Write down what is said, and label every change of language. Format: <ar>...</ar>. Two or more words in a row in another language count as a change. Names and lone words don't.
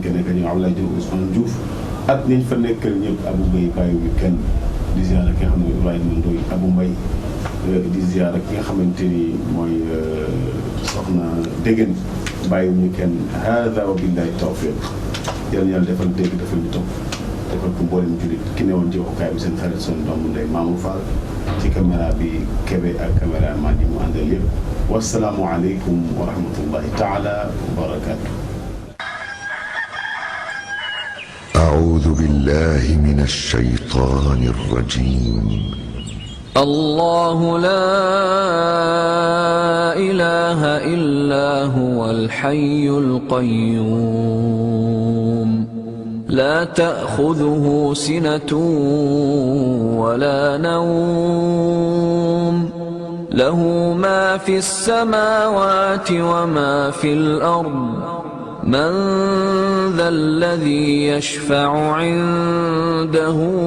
<wo>ko nekk ñoom Abdoulaye Diouf Ousmane Diouf ak nañ fa nekkal ñëpp Abou Mbaye bàyyiwuñu kenn di ziyaara ki nga xam ne Ibrahima Ndoye Abou Mbaye di ziyaara ki nga xamante ni mooy soxna Déggen bàyyiwuñu kenn</wo> <ar>هذا وبالله التوفيق</ar> <wo>yàlla yàlla defal dégg defal ñu topp defal ko mboolem julit ki newoon ci waxukaay bi seen xarit seen doomu ndey Mamour Fall ci caméra bi Kébé ak caméraman yi mu àndal yëpp</wo> <ar>والسلام عليكم ورحمة الله تعالى وبركاته. أعوذ بالله من الشيطان الرجيم الله لا إله إلا هو الحي القيوم لا تأخذه سنة ولا نوم له ما في السماوات وما في الأرض من ذا الذي يشفع عنده</ar>